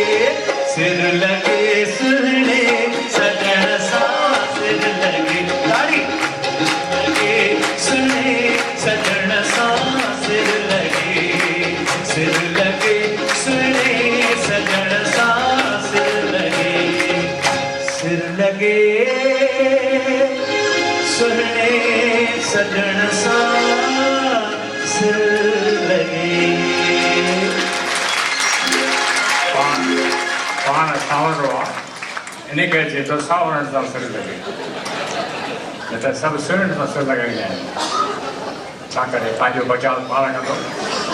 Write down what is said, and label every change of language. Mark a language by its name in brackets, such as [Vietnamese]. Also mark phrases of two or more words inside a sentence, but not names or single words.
[Sindhi] सुहणे सजन सा सिर लगे ताड़ी लगे सुहणे सजन सा सिर लगे सुहणे सजन सा सिर लगे सुहणे सजन सा सिर लगे पाण सावरो आहे इन करे चए थो सावरनि सां सिर लॻे न त सभु सुहिणनि सां सिर लॻाईंदा आहिनि छा करे पंहिंजो बचाव पाण कंदो